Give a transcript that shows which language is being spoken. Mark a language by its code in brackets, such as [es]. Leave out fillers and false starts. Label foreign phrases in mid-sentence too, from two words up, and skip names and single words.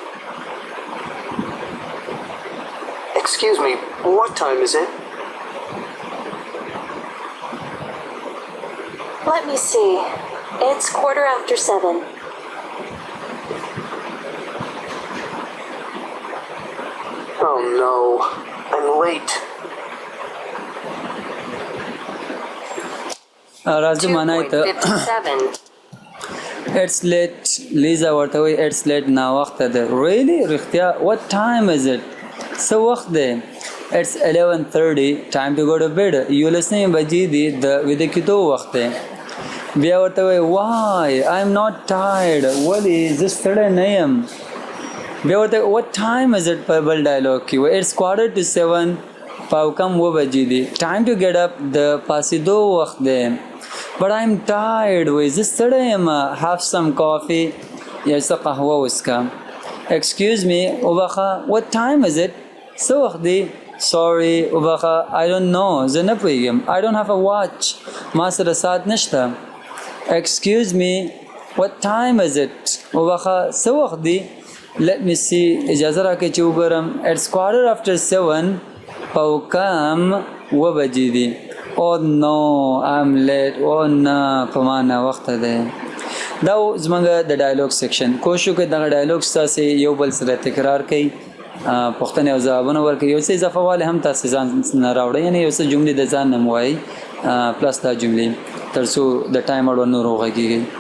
[en] Excuse me, what time is it? Let me see. It's 7:15. Oh no, I'm late. [ps] راځي معنا ته 2.57. [en] It's late Lisa [ps] ورته وایي [en] it's late [ps] ناوخته ده really رښتیا [en] what time is it [ps] څه وخت دی [en] it's 11:30 time to go to bed [ps] یولسنۍ بجې دي د ویده کېدو وخت دی بیا ورته وایي [en] why I'm not tired [ps] ولې زه ستړی نه یم بیا ورته what [en] time is it [ps] په بل ډایلاګ کې وایي [en] it's 6:45 [ps] پاو کم 9 بجې دي [en] time to get up [ps] د پاسېدو وخت دی [en] but I'm tired [ps] وایي زه ستړی یم [en] have some coffee [ps] یا څه قهوه وڅښه [en] excuse me [ps] وبخه [en] what time is it [ps] څه وخت دی sorry وبخه [en] I don't know [ps] زه نه پوهېږم [en] I don't have a watch [ps] ما سره ساعت نشته [en] excuse me what time is it [ps] وبخه څه وخت دی [en] let me see [ps] اجازه راکړئ چې وګورم [en] it's 7:15 [ps] پاو کم 9 بجې دي [en] oh no I'm late [ps] oh نه په ما ناوخته دی دا زمونږ د ډایلاګ سیکشن کوشش وکړئ دغه ډایلاګ تاسې یو بل سره تکرار کړئ پوښتنې او ځوابونه ورکړئ یو څه اضافه والی هم تاسې ځان نه راوړئ یعنې یو څه جملې د ځان نه مو وایئ پلس دا جملې تر څو د ټایم اړوند نور وغږېږئ